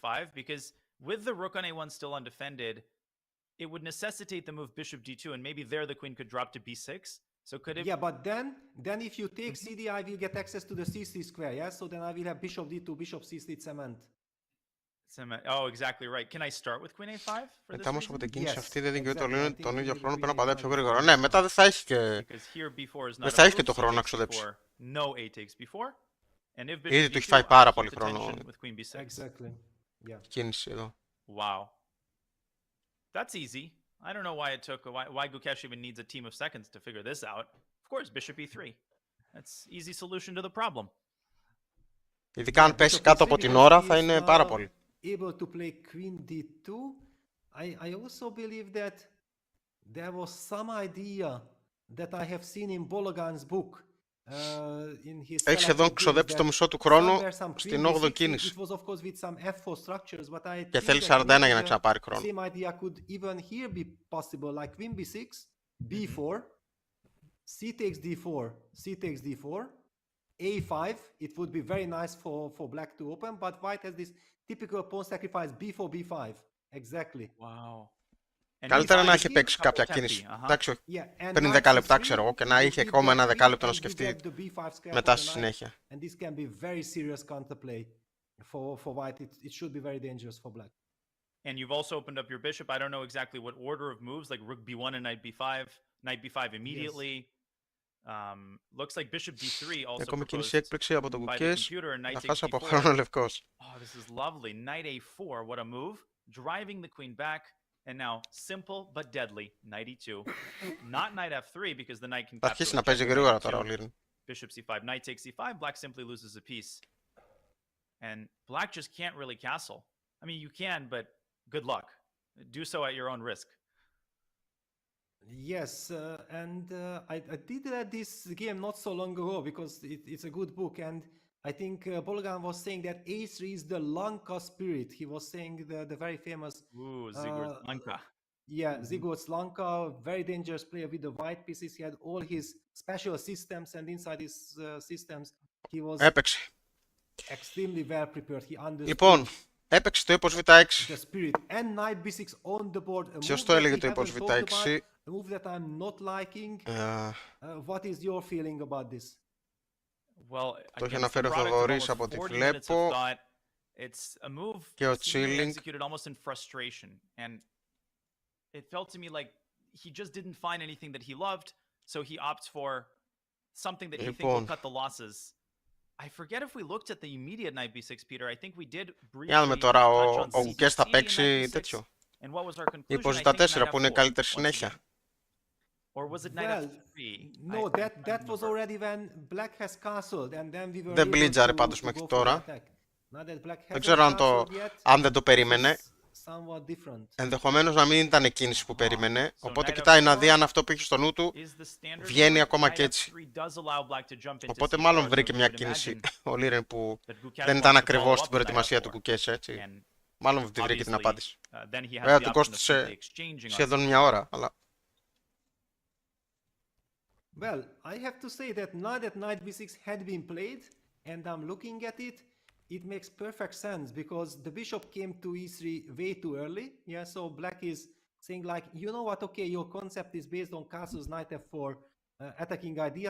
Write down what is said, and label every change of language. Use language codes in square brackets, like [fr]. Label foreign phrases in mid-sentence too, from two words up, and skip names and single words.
[en] Because with the rook on a1 still undefended, it would necessitate the move bishop d2, and maybe there the queen could drop to b6. So could it... Yeah, but then if you take cd, I will get access to the c3 square, yeah? So then I will have bishop d2, bishop c3 cement. Oh, exactly right. Can I start with queen a5? [el] Μετά όμως από την κίνηση αυτή δεν δικαιούται ο Liren τον ίδιο χρόνο, πρέπει να πατάει πιο γρήγορα. Ναι, μετά δεν θα έχει και το χρόνο να ξοδέψει. Ήδη του έχει φάει πάρα πολύ χρόνο η κίνηση εδώ. [en] Wow. That's easy. I don't know why it took, why Gukesh even needs a team of seconds to figure this out. Of course, bishop e3. That's easy solution to the problem. [el] Ειδικά αν πέσει κάτω από την ώρα θα είναι πάρα πολύ. [en] Able to play queen d2. I also believe that there was some idea that I have seen in Bologan's book. [el] Έχει σχεδόν ξοδέψει το μισό του χρόνου στην 8η κίνηση. Και θέλει 41 για να ξαναπάρει χρόνο. [en] Same idea could even here be possible, like queen b6, b4, c takes d4, c takes d4, a5. It would be very nice for black to open, but white has this typical pawn sacrifice b4, b5. Exactly. Wow. [el] Καλύτερα να έχει παίξει κάποια κίνηση. Εντάξει, πριν 10 λεπτά ξέρω εγώ και να είχε ακόμα ένα δεκάλεπτο να σκεφτεί μετά στη συνέχεια. [en] And this can be very serious counterplay for white. It should be very dangerous for black. And you've also opened up your bishop. I don't know exactly what order of moves, like rook b1 and knight b5 immediately. Looks like bishop d3 also. [el] Έχουμε κίνηση έκπληξη από τον Gukesh. Να χάσει από χρόνο λευκός. [en] Oh, this is lovely. Knight a4, what a move. Driving the queen back. And now, simple but deadly, knight e2. Not knight f3 because the knight can capture. [el] Θα αρχίσει να παίζει γρήγορα τώρα ο Liren. [en] Bishop c5, knight takes c5, black simply loses a piece. And black just can't really castle. I mean, you can, but good luck. Do so at your own risk. Yes, and I did this game not so long ago because it's a good book, and I think Bologan was saying that a3 is the Lanka spirit. He was saying the very famous... Ooh, Zygmunt Lanka. Yeah, Zygmunt Lanka, very dangerous player with the white pieces. He had all his special systems, and inside his systems, he was extremely well prepared. He understood [el] λοιπόν, έπαιξε το ύπος β6. [en] the spirit. And knight b6 on the board. [el] Ποιος το έλεγε το ύπος β6? [en] A move that I'm not liking. What is your feeling about this? Well, [el] το έχει αναφέρει ο Θοδωρής από ό,τι βλέπω. Και ο Chilling. [en] Almost in frustration, and it felt to me like he just didn't find anything that he loved, so he opts for something that he thinks will cut the losses. I forget if we looked at the immediate knight b6, Peter. I think we did briefly. [el] Για να δούμε τώρα, ο Gukesh θα παίξει τέτοιο. Ύπος β4 που είναι καλύτερη συνέχεια. [en] Or was it knight f3? No, that was already when black has castled, and then we were. [el] Δεν μπλίτζαρε πάντως μέχρι τώρα. Δεν ξέρω αν δεν το περίμενε. Ενδεχομένως να μην ήταν η κίνηση που περίμενε. Οπότε κοιτάει να δει αν αυτό που είχε στο νου του βγαίνει ακόμα και έτσι. Οπότε μάλλον βρήκε μια κίνηση ο Liren που δεν ήταν ακριβώς στην προετοιμασία του Gukesh, έτσι. Μάλλον τη βρήκε την απάντηση. Βέβαια του κόστησε σχεδόν μια ώρα, αλλά... [en] Well, I have to say that now that knight b6 had been played, and I'm looking at it, it makes perfect sense because the bishop came to e3 way too early. Yeah, so black is saying like, you know what, okay, your concept is based on castles, knight f4, attacking ideas.